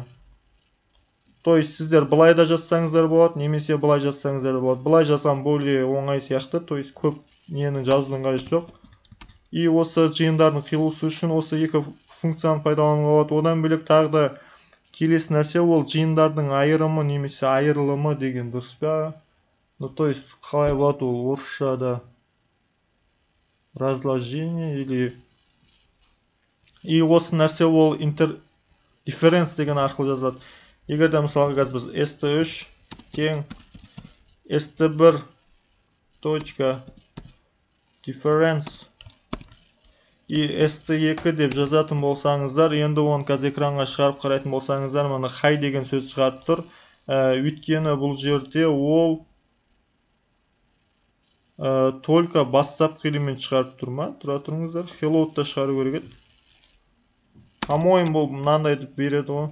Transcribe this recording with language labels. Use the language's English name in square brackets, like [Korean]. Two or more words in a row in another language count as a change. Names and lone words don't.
[Russian] То есть [Kazakh] сіздер былай да жазсаңыздар болады, немесе былай жазсаңыздар болады. Былай жазған более оңай сияқты, [Russian] то есть [Kazakh] көп нені жазудың қажеті жоқ. И осы жиындардың қиылысы үшін осы екі функцияны пайдалануға болады. Одан бөлек тағы да келесі нәрсе ол жиындардың айырымы немесе айырылымы деген дұрыс па? [Russian] Ну, то есть [Kazakh] қалай болады ол орысшада? [Russian] Разложение или... [Kazakh] И осы нәрсе ол difference деген арқылы жазылады. Егер де мысалға қазір біз st3 тең st1 точка difference и st2 деп жазатын болсаңыздар, енді оны қазір экранға шығарып қарайтын болсаңыздар, мына хай деген сөз шығарып тұр. Өйткені бұл жерде ол только бастапқы элемент шығарып тұр ма? Тұра тұрыңыздар. Hello да шығару керек еді. По-моему, бұл мынандай деп береді ғой.